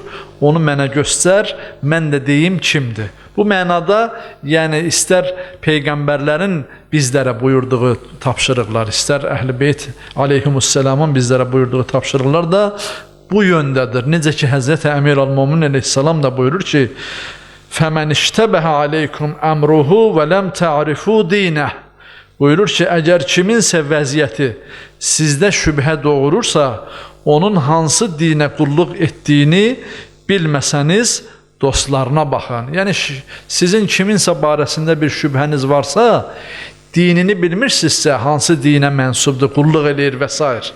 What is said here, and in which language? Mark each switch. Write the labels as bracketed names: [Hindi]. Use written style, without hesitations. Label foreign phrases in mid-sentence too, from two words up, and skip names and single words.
[Azerbaijani] Onu mənə göstər, mən də deyim kimdir. Bu mənada, yəni istər peyğəmbərlərin bizlərə buyurduğu tapşırıqlar, istər Əhl-i Beyt aleyhimussalamın bizlərə buyurduğu tapşırıqlar da bu yöndədir. Necə ki, Həzrəti Əmir Əl-Mömin əleyhissalam da buyurur ki, [Arabic] فَمَنْ اِشْتَبَهَ عَلَيْكُمْ أَمْرُهُ وَلَمْ تَعْرِفُوا دِينَهُ [Azerbaijani] Buyurur ki, əgər kiminsə vəziyyəti sizdə şübhə doğurursa, onun hansı dinə qulluq etdiyini bilməsəniz, dostlarına baxın. Yəni, sizin kiminsə barəsində bir şübhəniz varsa, dinini bilmirsinizsə, hansı dinə mənsubdur, qulluq eləyir və s.